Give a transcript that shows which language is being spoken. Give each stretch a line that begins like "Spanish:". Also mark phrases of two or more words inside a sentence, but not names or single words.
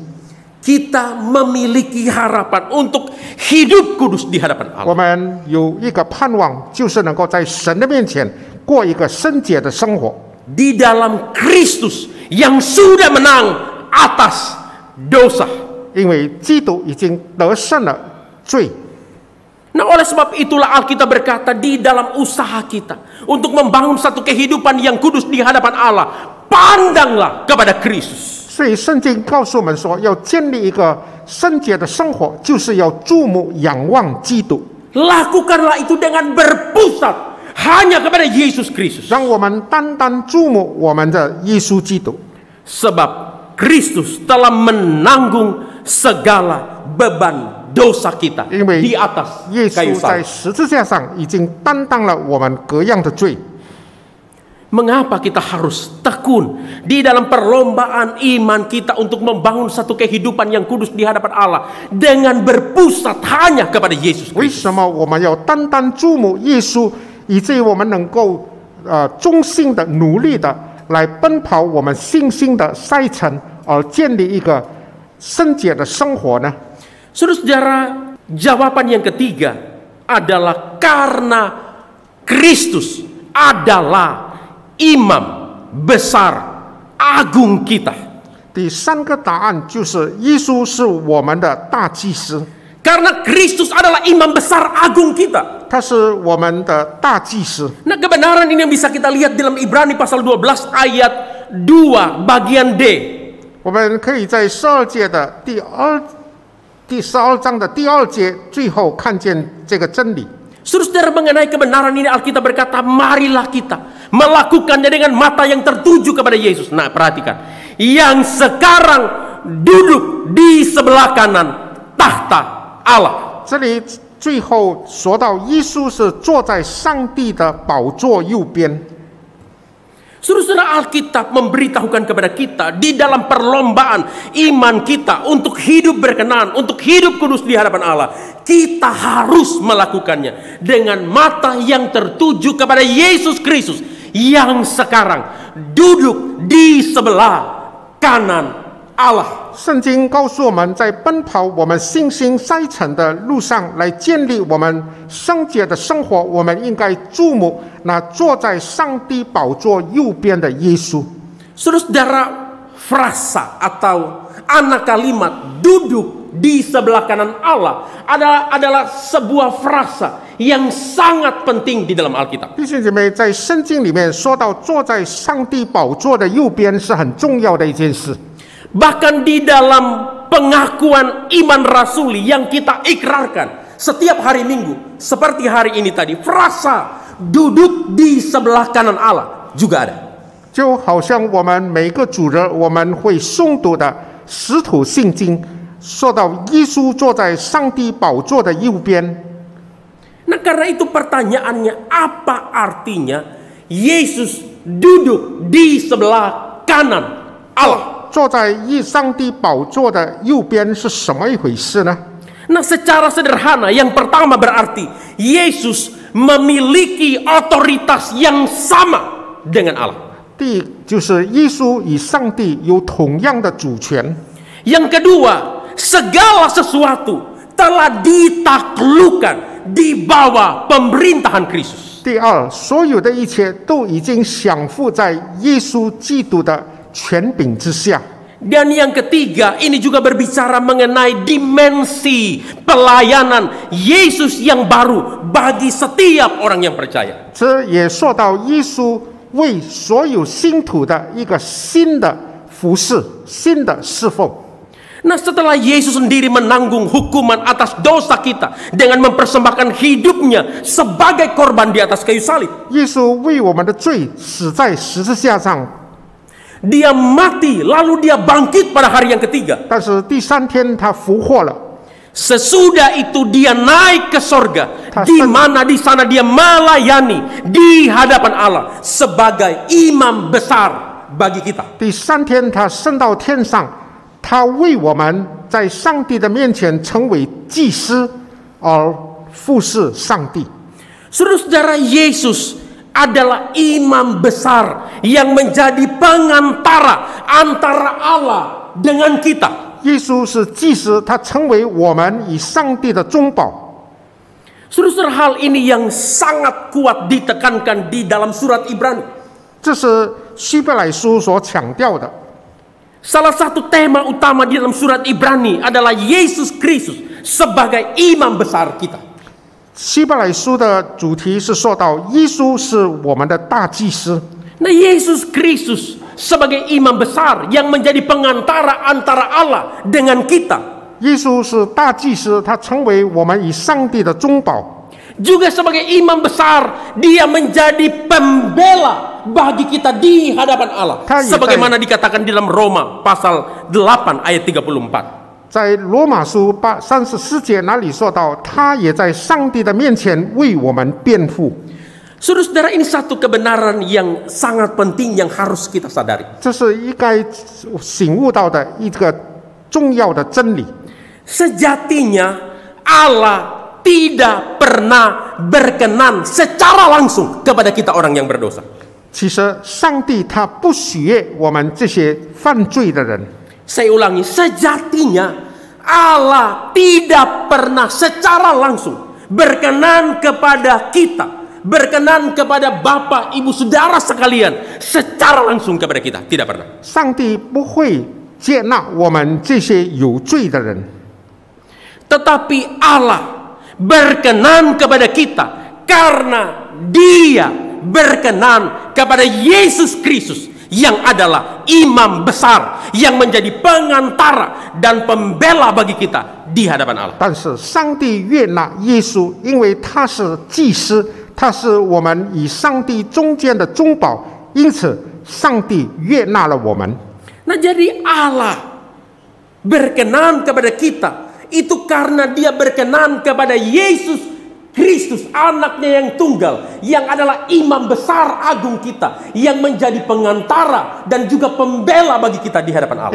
Indonesian: Kita memiliki harapan untuk hidup kudus di hadapan
Chinese: 我
Indonesian: Allah.
Chinese: 们有一个盼望，就是能够在神的面前过一个圣洁的生活。
Indonesian: Di dalam Kristus yang sudah menang atas dosa.
Chinese: 因为基督已经得胜了罪，
Indonesian: Nah, oleh sebab itulah Alkitab berkata di dalam usaha kita untuk membangun satu kehidupan yang kudus di hadapan Allah, pandanglah kepada Kristus.
Chinese: 所以圣经告诉我们说，要建立一个圣洁的生活，就是要注目仰望基督。
Indonesian: Lakukanlah itu dengan berpusat hanya kepada Yesus Kristus.
Chinese: 让我们单单注目我们的耶稣基督，
Indonesian: Sebab Kristus telah menanggung segala beban dosa kita
Chinese: 因为
Indonesian: di atas
Chinese: 耶
Indonesian: kayu
Chinese: 稣在
Indonesian: salib.
Chinese: 十字架上已经担当了我们各样的罪。
Indonesian: Mengapa kita harus tekun di dalam perlombaan iman kita untuk membangun satu kehidupan yang kudus di hadapan Allah dengan berpusat hanya kepada Yesus
Chinese: 为
Indonesian: Kristus?
Chinese: 什么我们要单单注目耶稣，以至于我们能够忠心的、努力的来奔跑我们信心的赛程，而建立一个圣洁的生活呢？
Indonesian: Saudara-saudara, jawaban yang ketiga adalah karena Kristus adalah imam besar agung kita.
Chinese: 第3个答案就是耶稣是我们的大祭司，
Indonesian: Karena Kristus adalah imam besar agung kita.
Chinese: 他是我们的大祭司。
Indonesian: Nah, kebenaran ini yang bisa kita lihat dalam Ibrani pasal 12 ayat 2 bagian D.
Chinese: 我们可以在12节的第12章的第2节最后看见这个真理。
Indonesian: Saudara, mengenai kebenaran ini Alkitab berkata, marilah kita melakukannya dengan mata yang tertuju kepada Yesus. Nah, perhatikan. Yang sekarang duduk di sebelah kanan tahta Allah.
Chinese: 这里最后说到耶稣是坐在上帝的宝座右边。
Indonesian: Saudara, Alkitab memberitahukan kepada kita di dalam perlombaan iman kita untuk hidup berkenan, untuk hidup kudus di hadapan Allah, kita harus melakukannya dengan mata yang tertuju kepada Yesus Kristus yang sekarang duduk di sebelah kanan Allah.
Chinese: 圣经告诉我们，在奔跑我们信心赛程的路上，来建立我们圣洁的生活，我们应该注目那坐在上帝宝座右边的耶稣。
Indonesian: Saudara, frasa atau anak kalimat duduk di sebelah kanan Allah adalah sebuah frasa yang sangat penting di dalam Alkitab.
Chinese: 弟兄姐妹，在圣经里面说到坐在上帝宝座的右边是很重要的一件事。
Indonesian: Bahkan di dalam pengakuan iman rasuli yang kita ikrarkan setiap hari Minggu, seperti hari ini tadi, frasa duduk di sebelah kanan Allah juga ada.
Chinese: 就好像我们每个主日我们会诵读的使徒信经，说到耶稣坐在上帝宝座的右边。
Indonesian: Nah, karena itu pertanyaannya, apa artinya Yesus duduk di sebelah kanan Allah?
Chinese: 坐在上帝宝座的右边是什么一回事呢？
Indonesian: Nah, secara sederhana, yang pertama berarti Yesus memiliki otoritas yang sama dengan Allah.
Chinese: 第一就是耶稣与上帝有同样的主权。
Indonesian: Yang kedua, segala sesuatu telah ditaklukkan di bawah pemerintahan Kristus.
Chinese: 第二，所有的一切都已经降服在耶稣基督的权柄之下。
Indonesian: Dan yang ketiga, ini juga berbicara mengenai dimensi pelayanan Yesus yang baru bagi setiap orang yang percaya.
Chinese: 这也说到耶稣为所有信徒的一个新的服事、新的侍奉。
Indonesian: Nah, setelah Yesus sendiri menanggung hukuman atas dosa kita dengan mempersembahkan hidupnya sebagai korban di atas kayu salib,
Chinese: 耶稣为我们的罪死在十字架上，
Indonesian: Dia mati lalu dia bangkit pada hari yang ketiga.
Chinese: 但是第三天他复活了。
Indonesian: Sesudah itu dia naik ke sorga, Ta- di mana di sana dia melayani di hadapan Allah sebagai imam besar bagi kita.
Chinese: 第三天他升到天上，他为我们在上帝的面前成为祭司，而服侍上帝。
Indonesian: Saudara-saudara, Yesus adalah imam besar yang menjadi pengantara antara Allah dengan kita.
Chinese: 耶稣是祭司，他成为我们与上帝的中保。
Indonesian: Saudara, hal ini yang sangat kuat ditekankan di dalam surat Ibrani.
Chinese: 这是希伯来书所强调的。
Indonesian: Salah satu tema utama di dalam surat Ibrani adalah Yesus Kristus sebagai imam besar kita.
Chinese: 希伯来书的主题是说到耶稣是我们的大祭司。
Indonesian: Nah, Yesus Kristus sebagai imam besar yang menjadi pengantara antara Allah dengan kita.
Chinese: 耶稣是大祭司，他成为我们与上帝的中保。
Indonesian: Juga sebagai imam besar, dia menjadi pembela bagi kita di hadapan Allah. Sebagaimana dikatakan di dalam Roma pasal 8 ayat 34.
Chinese: 在罗马书34节那里说到，他也在上帝的面前为我们辩护。
Indonesian: Saudara-saudara, ini satu kebenaran yang sangat penting yang harus kita sadari.
Chinese: 这是应该醒悟到的一个重要的真理。
Indonesian: Sejatinya Allah tidak pernah berkenan secara langsung kepada kita orang yang berdosa.
Chinese: 其实上帝他不喜悦我们这些犯罪的人。
Indonesian: Saya ulangi, sejatinya Allah tidak pernah secara langsung berkenan kepada kita, berkenan kepada Bapak, Ibu, Saudara sekalian secara langsung kepada kita, tidak pernah.
Chinese: 上帝不会接纳我们这些有罪的人，
Indonesian: Tetapi Allah berkenan kepada kita karena Dia berkenan kepada Yesus Kristus yang adalah imam besar yang menjadi pengantara dan pembela bagi kita di hadapan Allah.
Chinese: 但是上帝悦纳耶稣，因为他是祭司，他是我们与上帝中间的中保，因此上帝悦纳了我们。
Indonesian: Nah, jadi Allah berkenan kepada kita itu karena Dia berkenan kepada Yesus Kristus, anaknya yang tunggal, yang adalah imam besar agung kita, yang menjadi pengantara dan juga pembela bagi kita di hadapan Allah.